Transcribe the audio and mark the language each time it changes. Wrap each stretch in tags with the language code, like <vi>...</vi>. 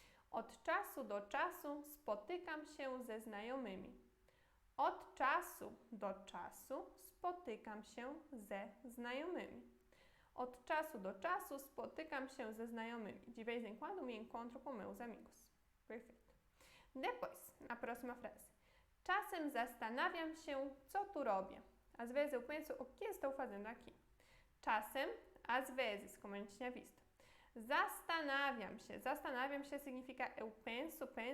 <pl>Od czasu do czasu spotykam się ze znajomymi. Od czasu do czasu spotykam się ze znajomymi. Od czasu do czasu spotykam się ze znajomymi.</pl> <pt>De vez em quando me encontro com meus amigos. Perfeito. Depois, a próxima frase.</pt> <pl>Czasem zastanawiam się, co tu robię.</pl> <pt>Às vezes eu penso, o que estou fazendo aqui? Czasem, às vezes, como a gente tinha visto.</pt> <pl>Zastanawiam się.</pl> <pt>Zastanawiam się significa eu penso.</pt>